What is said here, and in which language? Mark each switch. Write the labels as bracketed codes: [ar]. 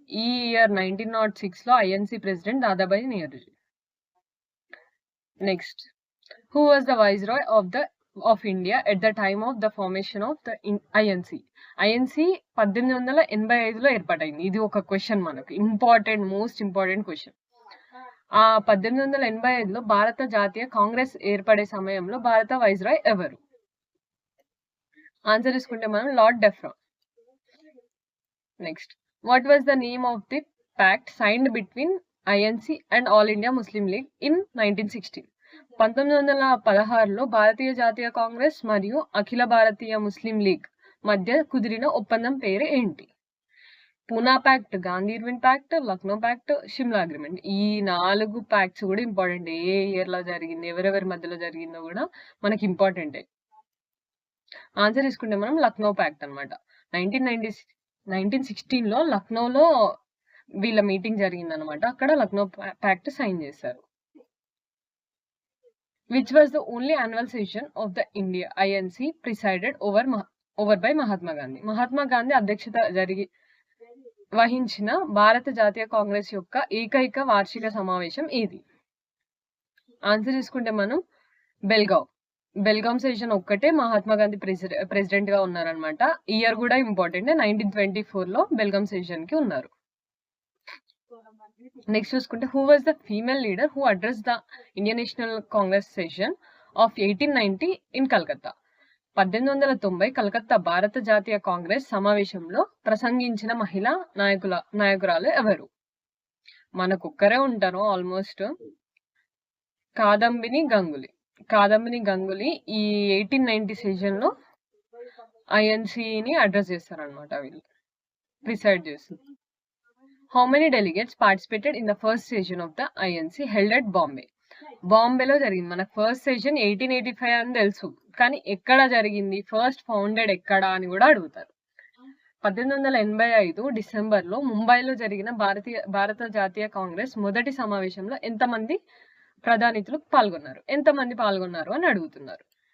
[te] ఈ year 1906లో INC president Dadabhai Nehruji. [en] Next, who was the viceroy of India at the time of the formation of the INC? [te] INC 1885లో ఏర్పాటైంది. ఇది ఒక question మనకు important, most important question. ఆ 1885లో భారత జాతీయ కాంగ్రెస్ ఏర్పడే సమయంలో భారత వైస్రాయ్ ఎవరు? ఆన్సర్ తీసుకుంటే మనం lord డెఫ్రా. [en] Next, what was the name of the pact signed between INC and all India Muslim League in 1916? [te] 1916లో భారతీయ జాతీయ కాంగ్రెస్ మరియు అఖిల భారతీయ ముస్లిం లీగ్ మధ్య కుదిరిన ఒప్పందం పేరు ఏంటి? Poona pact, Gandhi Irwin pact, Lucknow pact, Shimla agreement. ఈ 4 ప్యాక్ట్స్ కూడా ఇంపార్టెంట్. ఏ ఇయర్ లో జరిగింది, ఎవరెవరి మధ్యలో జరిగిందో కూడా మనకి ఇంపార్టెంటే. ఆన్సర్ తీసుకుంటే మనం లక్నో ప్యాక్ట్ అనమాట. 1916లో లక్నోలో వీళ్ళ మీటింగ్ జరిగింది అనమాట. అక్కడ లక్నో ప్యాక్ట్ సైన్ చేశారు. [en] Which was the only annual session of the India INC presided over by Mahatma Gandhi? [te] Mahatma Gandhi అధ్యక్షత వహించిన భారత జాతీయ కాంగ్రెస్ యొక్క ఏకైక వార్షిక సమావేశం ఏది? ఆన్సర్ తీసుకుంటే మనం బెల్గాం సెషన్ ఒక్కటే మహాత్మా గాంధీ ప్రెసిడెంట్ గా ఉన్నారనమాట. ఇయర్ కూడా ఇంపార్టెంట్. 1924లో బెల్గాం సెషన్ కి ఉన్నారు. [en] Next చూసుకుంటే who was the female leader who address the Indian National Congress session of 1890 in Calcutta? [te] 1890 Calcutta భారత జాతీయ కాంగ్రెస్ సమావేశంలో ప్రసంగించిన మహిళా నాయకురాలు ఎవరు? మనకొక్కరే ఉంటారు ఆల్మోస్ట్. కాదంబిని గంగులీ ఈ 1890 సెషన్ లో ఐఎన్సిని అడ్రస్ చేస్తారనమాట. వీళ్ళు ప్రిసైడ్ చేస్తారు. [en] How many delegates participated in the first session of the INC held at Bombay? [te] బాంబేలో జరిగింది. మనకు ఫస్ట్ సెషన్ 1885 అని తెలుసు, కానీ ఎక్కడ జరిగింది, ఫస్ట్ ఫౌండెడ్ ఎక్కడ అని కూడా అడుగుతారు. 1885 డిసెంబర్లో ముంబైలో జరిగిన భారత జాతీయ కాంగ్రెస్ మొదటి సమావేశంలో ఎంతమంది ప్రధానితులు పాల్గొన్నారు? అని అడుగుతున్నారు.